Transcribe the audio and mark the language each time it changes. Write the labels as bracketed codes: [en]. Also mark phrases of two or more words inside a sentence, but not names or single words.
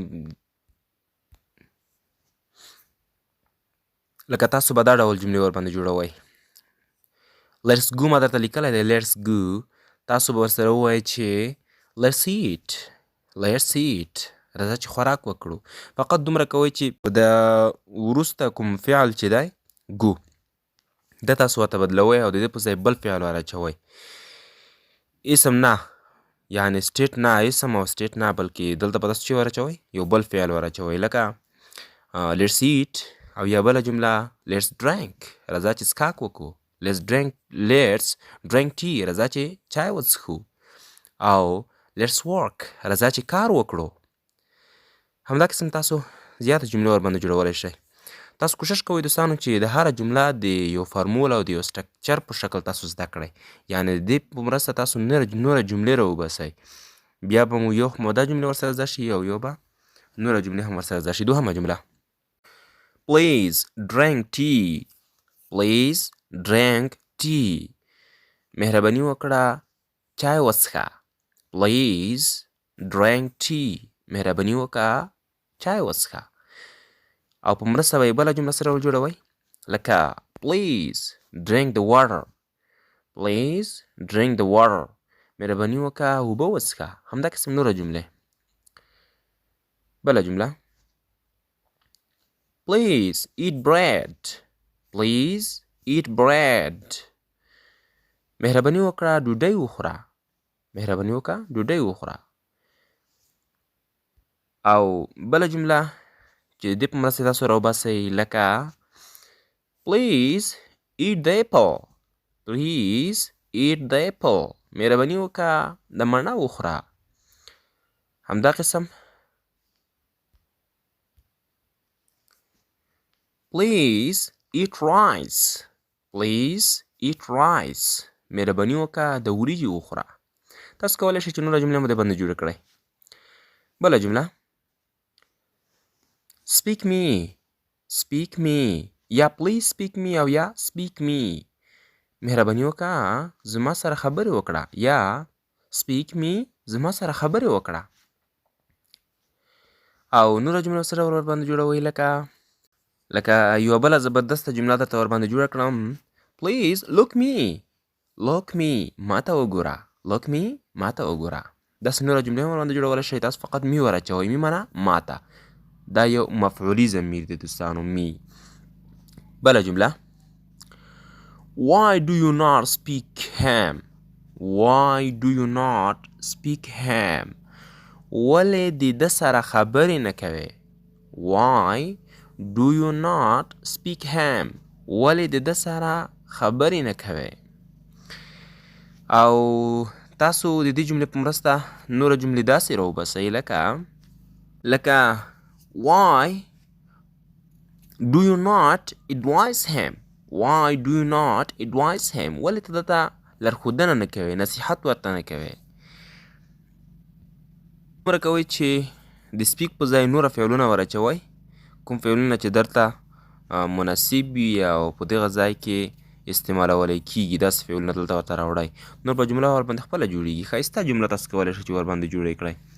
[ps] لکه تاسو به دا ډول جملې ورباندې جوړوئ [en] Let's go [ps] ما درته لیکلی دی [en] Let's go [ps] تاسو به ورسره ووایئ چې [en] Let's eat [ps] راځه چې خوراک وکړو فقط دومره کوئ چې د وروسته کوم فعل چې دی ګو ده تاسو ورته بدلوئ او د دې په ځای بل فعل ور اچوئ اسم نه یعنې سټیټ نه اسم او سټیټ نه بلکې دلته به تاسو چې ور اچوئ یو بل فعل ور اچوئ لکه [en] Let's eat [ps] او یا بله جمله [en] Let's drink [ps] راځه چې څښاک وکړو [en] Let's drink tea [ps] راځه چې چای وڅښو او [en] Let's work [ps] راځه چې کار وکړو همدا قسم تاسو زیاته جملې ورباندې جوړولی شئ تاسو کوشش کوئ دوستانو چې د هره جمله د یو فارمول او د یو سټرکچر په شکل تاسو زده کړئ یعنې د دې په مرسته تاسو نوره جملې راوباسئ بیا به مو یو موده جملې ورسره زده شي او یو به نوره جملې هم ورسره زده شي دوهمه جمله Please [en] drink tea [ps] مهرباني وکړه چای وڅښه [en] Please drink tea [ps] مهرباني وکړه چای وڅښه او په مرسته به یې بله جمله سره وجوړوئ لکه [en] Please drink the water [ps] مهرباني وکړه اوبه وڅښه همدا قسم نوره جملې بله جمله [en] Please eat bread [ps] مهرباني وکړه ډوډۍ وخوره او بله جمله چې د دې په مرسته تاسو راوباسئ لکه [en] Please eat the apple [ps] مهرباني وکړه د مڼه وخوره همدا قسم [en] Please eat rice [ps] مهرباني وکړه د وریجې وخوره تاسو کولی شئ چې نوره جمله مو دې باندې جوړه کړئ بله جمله [en] Speak me [ps] یا [en] Please speak me [ps] او یا [en] Speak me [ps] مهرباني وکړه زما سره خبرې وکړه یا [en] Speak me [ps] زما سره خبرې وکړه او نوره جمله سره ورباندې جوړوئ لکه یوه بله زبردسته جمله درته ورباندې جوړه کړم [en] Please look me [ps] ماته وګوره داسې نوره جملې هم ورباندې جوړولی شئ تاسو فقط می ور اچوئ می معنی ماته دا یو مفعولي ضمیر دی دوستانو می بله جمله [en] Why do you not speak ham [ps] ولې د ده سره خبرې نه کوې [en] Why do you not speak ham [ps] ولې د ده سره خبرې نه کوې او تاسو د دې جملې په مرسته نوره جملې داسې راوباسئ لکه [en] why do you not advise him why do you not advise him [ps] ولې ته دته لارښودنه نه کوې نصیحت ورته نه کوې دومره کوئ چې د سپیک په ځای نوره فعلونه ور اچوئ کوم فعلونه چې درته مناسب وي او په دغه ځای کې استعمالولی کیږي داسې فعلونه دلته ورته راوړئ نور به جمله ورباندې خپله جوړیږي ښایسته جمله تاسو کولی شئ چې ورباندې جوړې کړئ